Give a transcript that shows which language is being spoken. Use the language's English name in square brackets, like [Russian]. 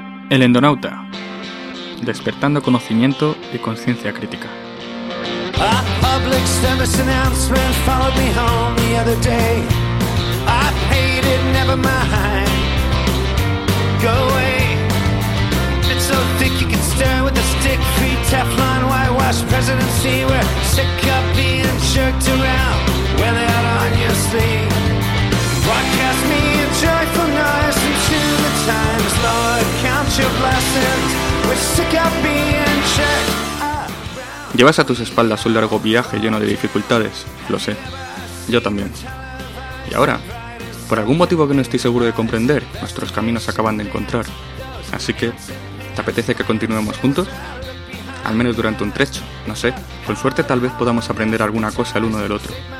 [Spanish] El Endonauta, despertando conocimiento y conciencia crítica. [English] A public service announcement followed me home the other day. I paid it, never mind. Go away. It's so thick you can stir with a stick. Free Teflon, whitewashed presidency. We're sick of being jerked around. Wear that on your sleeve. Broadcast me a joyful noise into the times, Lord, count your blessings. We're sick of being checked. [Spanish] Llevas a tus espaldas un largo viaje lleno de dificultades, lo sé, yo también. Y ahora, por algún motivo que no estoy seguro de comprender, nuestros caminos se acaban de encontrar. Así que, ¿te apetece que continuemos juntos? Al menos durante un trecho, no sé, con suerte tal vez podamos aprender alguna cosa el uno del otro.